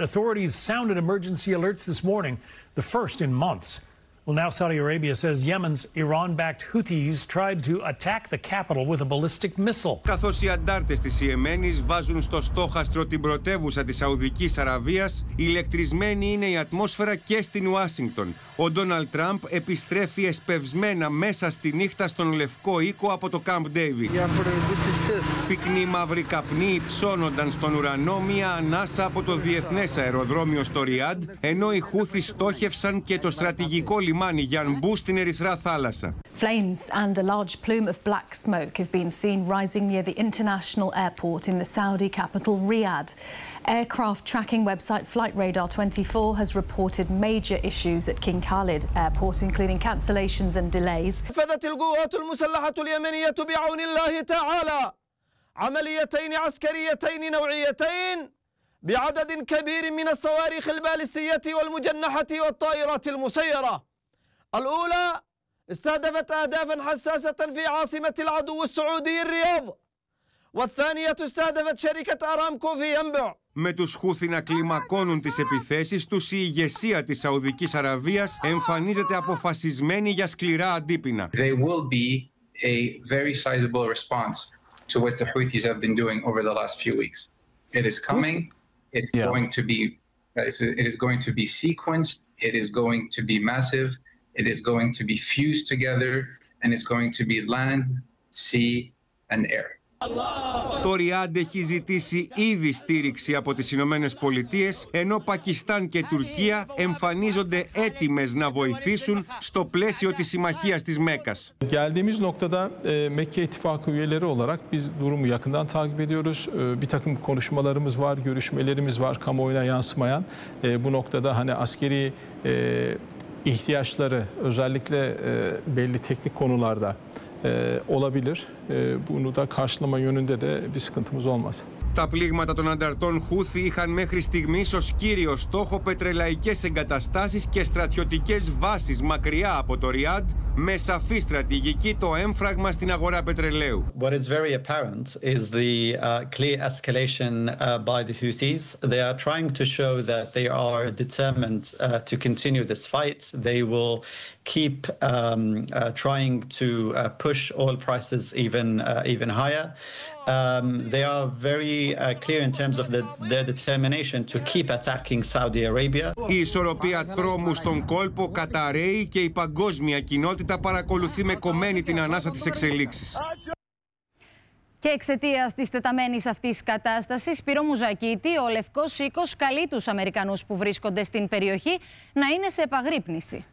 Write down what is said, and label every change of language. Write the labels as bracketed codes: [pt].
[en] Authorities sounded emergency alerts this morning, the first in months. Well, now Saudi Arabia says Yemen's Iran-backed Houthis tried to attack the capital with a ballistic missile. [el] Καθώς οι αντάρτες της Ιεμένης βάζουν στο στόχαστρο την πρωτεύουσα της Σαουδικής Αραβίας, ηλεκτρισμένη είναι η ατμόσφαιρα και στην Ουάσιγκτον. Ο Ντόναλντ Τραμπ επιστρέφει εσπευσμένα μέσα στη νύχτα στον Λευκό Οίκο από το Camp David. Πυκνή μαύρη καπνή υψώνονταν στον ουρανό μία ανάσα από το διεθνές αεροδρόμιο στο Ριάντ, ενώ οι Χούθοι στόχευσαν και το στρατηγικό λιμάνι Γιανμπού στην Ερυθρά Θάλασσα. [en] Flames and a large plume of black smoke have been seen rising near the international airport in the Saudi capital Riyadh. Aircraft tracking website Flight Radar 24 has reported major issues at King Khalid Airport, including cancellations and delays. [ar] فذت القوات المسلحة اليمنية بعون الله تعالى عمليتين عسكريتين نوعيتين بعدد كبير من الصواريخ البالستية والمجنحة والطائرات المسيرة. الأولى استهدفت أهدافا حساسة في عاصمة العدو السعودي الرياض، والثانية استهدفت شركة أرامكو في ينبع. [el] Με τους Χούθη να κλιμακώνουν τις επιθέσεις τους, η ηγεσία της Σαουδικής Αραβίας εμφανίζεται αποφασισμένη για σκληρά αντίπεινα. [en] They will be a very sizable response to what the Houthis have been doing over the last few weeks. It is coming. It is going to be sequenced. It is going to be massive. It is going to be fused together, and it's going to be land, sea, and air. [el] Το Ριάντ έχει ζητήσει ήδη στήριξη από τις Ηνωμένες Πολιτείες, ενώ Πακιστάν και Τουρκία εμφανίζονται έτοιμες να βοηθήσουν στο πλαίσιο της συμμαχίας της Μέκκας. [tr] Geldiğimiz noktada Mekke İttifakı üyeleri olarak biz durumu yakından takip ediyoruz. Bir takım konuşmalarımız var, görüşmelerimiz var kamuoyuna yansımayan. Bu noktada hani askeri ihtiyaçları özellikle belli teknik konularda olabilir. Bunu da karşılama yönünde de bir sıkıntımız olmaz. [el] Τα πλήγματα των ανταρτών Χούθη είχαν μέχρι στιγμής ως κύριο στόχο πετρελαϊκές εγκαταστάσεις και στρατιωτικές βάσεις μακριά από το Ριάντ, με σαφή στρατηγική το έμφραγμα στην αγορά πετρελαίου. [en] What is very apparent is the clear escalation by the Houthis. They are trying to show that they are determined to continue this fight. They will keep trying to push oil prices even higher. They are very clear in terms of their determination to keep attacking Saudi Arabia. [el] Η ισορροπία τρόμου στον κόλπο καταραίει και η παγκόσμια κοινότητα παρακολουθεί με κομμένη την ανάσα της εξελίξης. Και εξαιτίας της τεταμένης αυτής κατάστασης, Σπύρο Μουζακίτη, ο Λευκός Οίκος καλεί τους Αμερικανούς που βρίσκονται στην περιοχή να είναι σε επαγρύπνηση.